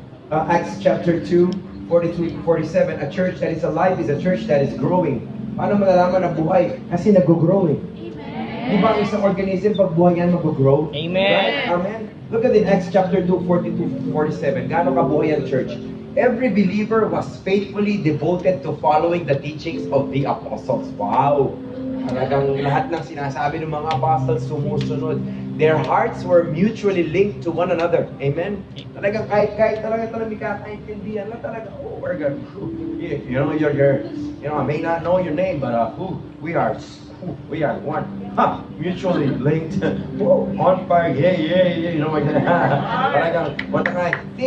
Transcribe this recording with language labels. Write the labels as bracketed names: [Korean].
[English] Acts chapter 2, 42-47, a church that is alive is a church that is growing. [Filipino] Paano malalaman na buhay? Kasi nag-grow eh. Di ba ang isang organism, pag buhay yan, mag-grow? Amen. [English] Right? Amen. Look at in Acts chapter 2, 42-47. [Filipino] Gaano kabuhay ang church? [English] Every believer was faithfully devoted to following the teachings of the apostles. Wow! [Filipino] Talagang lahat ng sinasabi ng mga apostles sumusunod. [English] Their hearts were mutually linked to one another. Amen? [Filipino] Talagang kahit talaga may kakaintindihan na talaga, [English] oh, we're good. You know, I may not know your name, but we are one. Mutually linked. On fire, yeah. You know, talagang, what the heck?